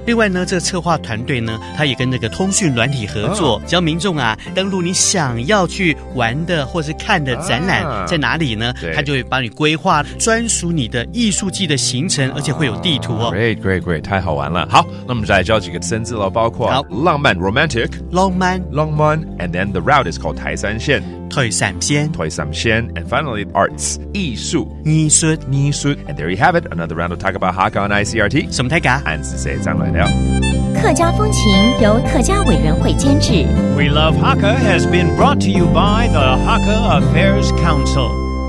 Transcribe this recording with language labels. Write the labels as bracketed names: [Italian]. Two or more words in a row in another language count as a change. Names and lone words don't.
[Chinese] 另外呢，這個策劃團隊呢，他也跟那個通訊軟體合作，只要民眾啊登錄你想要去玩的或是看的展覽在哪裡呢，他就會幫你規劃專屬你的藝術季的行程，而且會有地圖哦。 Great， 太好玩了。好，那我們再來教幾個生字咯，包括浪漫 romantic， 浪漫 ， [English] and then the route is called [Chinese] 台三線。台三線 [English] and finally arts 藝術 and there you have it, another round of talk about Hakka on ICRT。 [Chinese] 什麼大家按時寫上來了。客家風情由客家委員會監製。 [English] We Love Hakka has been brought to you by the Hakka Affairs Council.